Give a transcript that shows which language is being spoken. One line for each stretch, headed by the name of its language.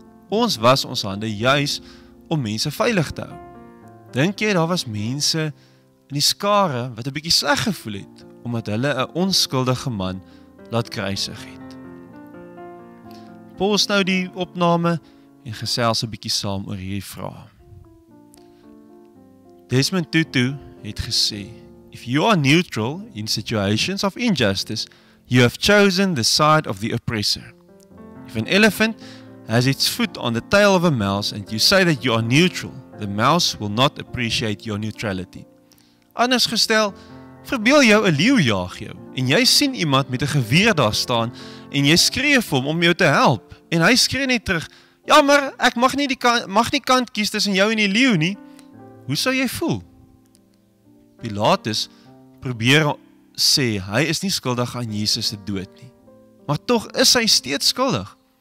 Afrikaans: Ons was ons hande juis om mense veilig te hou. Dink jy daar was mense in die skare wat 'n bietjie sleg gevoel het omdat hulle 'n onskuldige man laat kruisig het? Pos nou die opname en gesels 'n bietjie saam oor hierdie vraag.
English: Desmond Tutu
Afrikaans: het gesê,
English: "If you are neutral in situations of injustice, you have chosen the side of the oppressor. If an elephant has its foot on the tail of a mouse and you say that you are neutral, the mouse will not appreciate your neutrality."
Afrikaans: Anders gestel, verbeel jou 'n leeu jaag jou en jy sien iemand met 'n geweer daar staan en jy skree vir hom om jou te help en hy skree net terug, "Jammer, ek mag nie kant kies tussen jou en die leeu nie." Hoe sou jy voel? Pilatus probeer sê hy is nie skuldig aan Jesus se dood nie, maar tog is hy steeds skuldig.